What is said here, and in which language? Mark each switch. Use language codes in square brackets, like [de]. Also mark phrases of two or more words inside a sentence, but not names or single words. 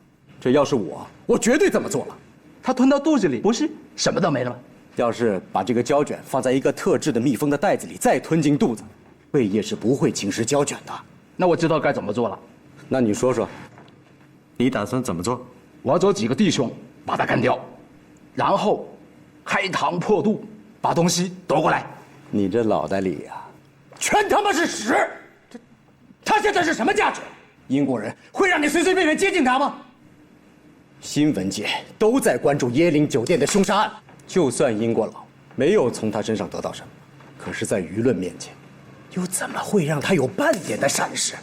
[zh] 這要是我絕對這麼做了。他吞到肚子裡，不是什麼都沒了嗎？要是把這個膠卷放在一個特制的密封的袋子裡，再吞進肚子，胃液是不會侵蝕膠卷的。那我知道該怎麼做了。那你說說，你打算怎麼做？我要找幾個弟兄把他幹掉，然後開膛破肚，把東西奪過來。你這腦袋裡呀，全他媽是屎！他現在是什麼價值？英國人會讓你隨隨便便接近他嗎？新聞界都在關注椰林酒店的兇殺案，就算英國佬沒有從他身上得到什麼，可是在輿論面前，又怎麼會讓他有半點的閃失？